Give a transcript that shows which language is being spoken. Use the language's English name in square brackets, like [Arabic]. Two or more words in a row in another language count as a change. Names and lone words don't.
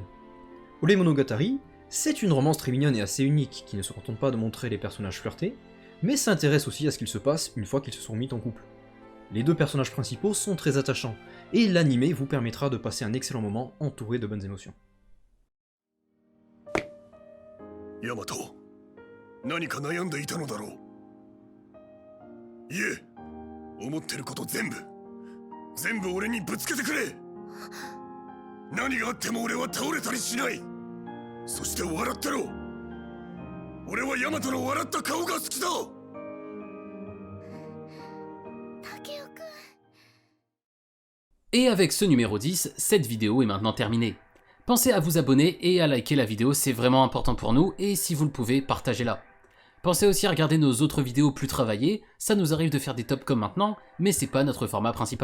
[French] Ore Monogatari, c'est une romance très mignonne et assez unique, qui ne se contente pas de montrer les personnages flirtés, mais s'intéresse aussi à ce qu'il se passe une fois qu'ils se sont mis en couple. Les deux personnages principaux sont très attachants, et l'anime vous permettra de passer un excellent moment entouré de bonnes émotions. [Japanese] ヤマト、何か悩んでいたのだろう。いえ、思ってること全部俺にぶつけてくれ。何があっても俺は倒れたりしない。そして笑ってろ。俺はヤマトの笑った顔が好きだ。 [French] Et avec ce numéro 10, cette vidéo est maintenant terminée. Pensez à vous abonner et à liker la vidéo, c'est vraiment important pour nous, et si vous le pouvez, partagez-la. Pensez aussi à regarder nos autres vidéos plus travaillées, ça nous arrive de faire des tops comme maintenant, mais c'est pas notre format principal.